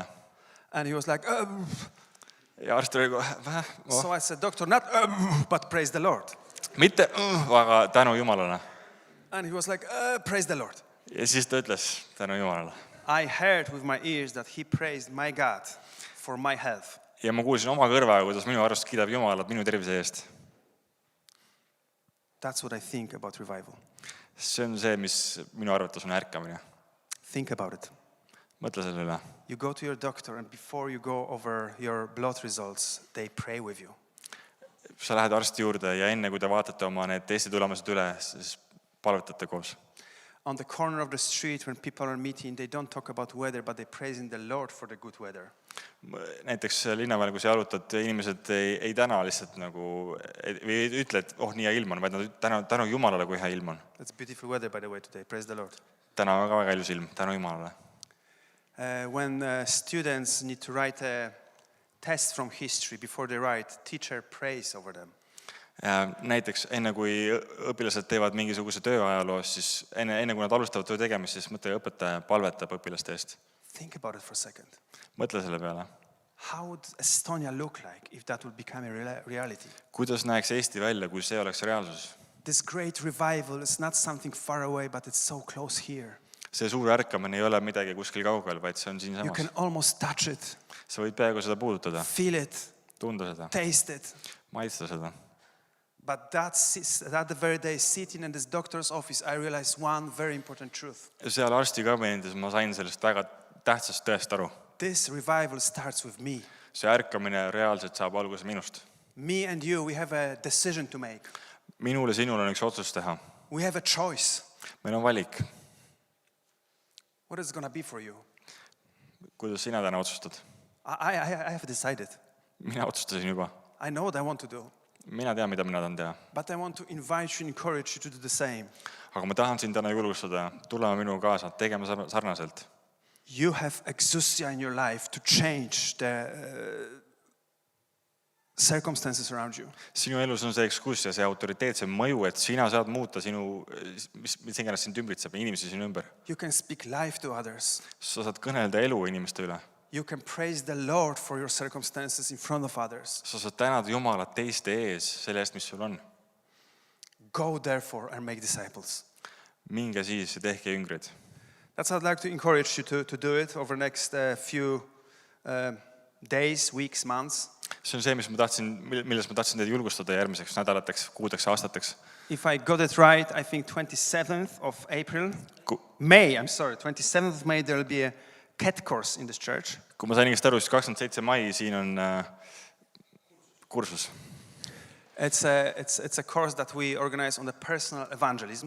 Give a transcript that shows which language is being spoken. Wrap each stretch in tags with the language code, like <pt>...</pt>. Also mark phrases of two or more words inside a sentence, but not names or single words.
<en>And he was like,</en> <et>Ja arst oli</et> <en>So I said, doctor, not but praise the Lord.</en> <et>mitte, aga tänu Jumalale.</et> <en>And he was like, praise the Lord.</en> <et>Ja siis ta ütles tänu Jumalale.</et> <en>I heard with my ears that he praised my God for my health.</en> <et>Ja ma kuulsin oma kõrvaga, kuidas minu arust kiidab Jumalat minu tervise eest.</et> <en>That's what I think about revival.</en> <et>See on see, mis minu arvates on ärkamine.</et> <en>Think about it.</en> <et>Mõtle selle üle.</et> <en>You go to your doctor, and before you go over your blood results, they pray with you.</en> <et>Sa lähed arsti juurde ja enne, kui te vaatate oma need testi tulemused üle, siis palvetate koos.</et> <en>On the corner of the street, when people are meeting, they don't talk about weather, but they praising the Lord for the good weather.</en> <et>Näiteks linnaväel, kui sa jalutad, inimesed ei täna lihtsalt nagu, või ei ütle, et nii hea ilm on, vaid nad tänu Jumalale, kui hea ilm on.</et> <en>It's beautiful weather, by the way, today. Praise the Lord.</en> <et>Täna on väga ilus ilm, tänu Jumalale.</et> <en>When students need to write a test from history, before they write, teacher prays over them.</en> <et>Näiteks enne, kui õpilased teevad mingisuguse töö ajaloos, siis enne kui nad alustavad töö tegemist, siis mõtle, õpetaja palvetab õpilaste eest.</et> <en>Think about it for a second.</en> <et>Mõtle selle peale.</et> <en>How would Estonia look like if that would become a reality?</en> <et>Kuidas näeks Eesti välja, kui see oleks reaalsus?</et> <en>This great revival is not something far away, but it's so close here.</en> <et>See suur ärkamine ei ole midagi kuskil kaugel, vaid see on siin</et> <en>You</en> <et>samas.</et> <en>can almost touch it,</en> <et>Sa võid peaaegu seda puudutada,</et> <en>feel it,</en> <et>tunda seda,</et> <en>taste it.</en> <et>maitsta seda.</et> <en>But that the very day, sitting in this doctor's office, I realized one very important truth.</en> <et>Seal arsti kabinetis ma sain sellest väga tähtsast tõest aru.</et> <en>This revival starts with me.</en> <et>See ärkamine reaalselt saab alguse minust.</et> <en>Me and you, we have a decision to make.</en> <et>Minul ja sinul on üks otsus teha.</et> <en>We have a choice.</en> <et>Meil on valik.</et> <en>What is it going to be for you?</en> <et>Kuidas sina täna otsustad?</et> <en>I have decided.</en> <et>Mina otsustasin juba.</et> <en>I know what I want to do.</en> <et>Mina tean, mida mina tahan teha.</et> <en>But I want to invite you, encourage you to do the same.</en> <et>Aga ma tahan sind täna julgustada, tulema minuga kaasa, tegema sarnaselt.</et> <en>You have exousia in your life to change the circumstances around you.</en> <et>Sinu elus on see ekskuus ja see autoriteet, see mõju, et sina saad muuta sinu, mis iganes sind ümbritseb, inimesi sinu ümber.</et> <en>You can speak life to others.</en> <et>Sa saad kõnelda elu inimeste üle.</et> <en>You can praise the Lord for your circumstances in front of others.</en> <et>Sa saad tänada Jumalat teiste ees selle eest, mis sul on.</et> <en>Go therefore and make disciples.</en> <et>Minge siis ja tehke jüngrid.</et> <en>That's how I'd like to encourage you to do it over the next few days, weeks, months.</en> <et>See on see, milles ma tahtsin teid julgustada järgmiseks nädalateks, kuudeks, aastateks.</et> <en>If I got it right, I think 27th of April, 27th of May, there will be a cat course in this church.</en> <et>Kui ma sain õigesti aru, siis 27. mai siin on kursus.</et> <en>It's a course that we organize on the personal evangelism.</en>